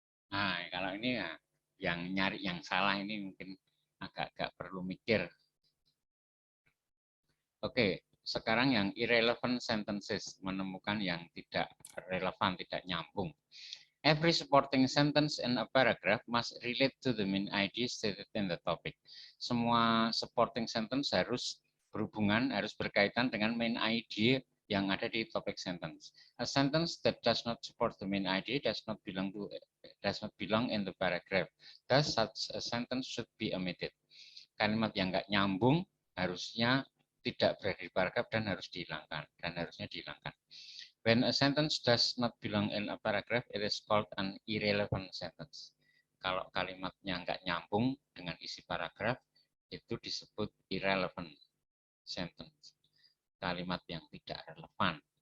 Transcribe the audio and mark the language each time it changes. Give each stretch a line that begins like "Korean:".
Indonesian: Nah, kalau ini ya, yang nyari yang salah ini mungkin agak-agak perlu mikir. Oke, sekarang yang
English: irrelevant sentences,
Indonesian: menemukan yang tidak relevan, tidak nyambung.
English: Every supporting sentence in a paragraph must relate to the main idea stated in the topic.
Indonesian: Semua supporting sentence harus berhubungan, harus berkaitan dengan main idea yang ada di topic sentence.
English: A sentence that does not support the main idea does not belong in the paragraph. Thus, such a sentence should be omitted.
Indonesian: Kalimat yang nggak nyambung harusnya tidak berada di paragraf dan harus dihilangkan, dan harusnya dihilangkan.
English: When a sentence does not belong in a paragraph, it is called an irrelevant sentence.
Indonesian: Kalau kalimatnya nggak nyambung dengan isi paragraf, itu disebut irrelevant sentence. Kalimat yang tidak relevan.